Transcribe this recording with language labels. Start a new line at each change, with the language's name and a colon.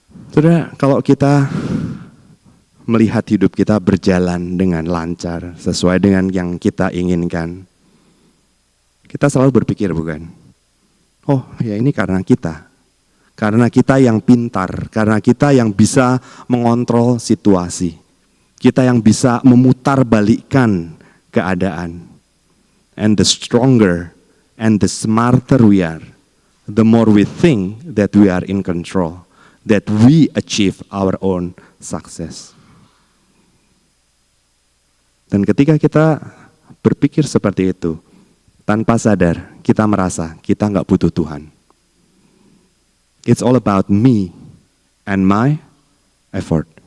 Indonesian: Saudara, kalau kita melihat hidup kita berjalan dengan lancar, sesuai dengan yang kita inginkan, kita selalu berpikir bukan? Oh ya ini karena kita. Karena kita yang pintar, karena kita yang bisa mengontrol situasi. Kita yang bisa memutarbalikkan keadaan.
English: And the stronger and the smarter we are, the more we think that we are in control, that we achieve our own success.
Indonesian: Dan ketika kita berpikir seperti itu, tanpa sadar kita merasa kita nggak butuh Tuhan.
English: It's all about me and my effort.